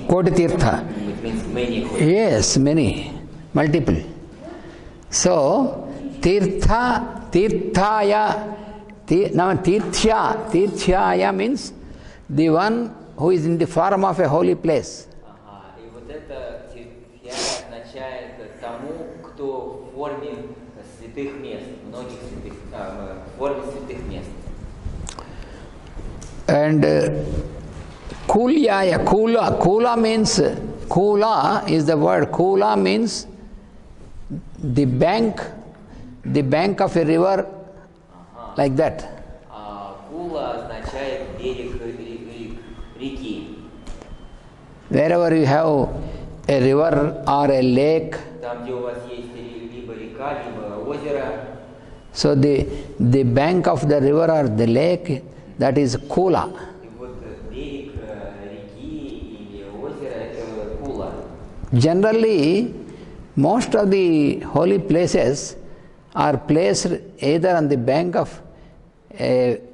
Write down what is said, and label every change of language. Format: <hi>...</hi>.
<sa>Koti Tirtha.</sa> <en>It means many holy. Yes, many, multiple. So, Tirthaya. Now, Tirthyaya means the one who is in the form of a holy place.</en> <ru>И вот это Тиртхя означает тому, кто в форме святых мест, многих святых, в форме святых мест.</ru> <en>And Kulyaya, Kula means, Kula is the word, Kula means the bank of a river, like that.</en> <ru>Кула означает берег реки.</ru> <en>Wherever you have a river or a lake,</en> <ru>Там, где у вас есть либо река, либо озеро.</ru> <en>so the bank of the river or the lake, that is Kula.</en> <ru>И вот берег реки или озера — это Кула.</ru> <en>Generally, most of the holy places are placed either on the bank of a</en>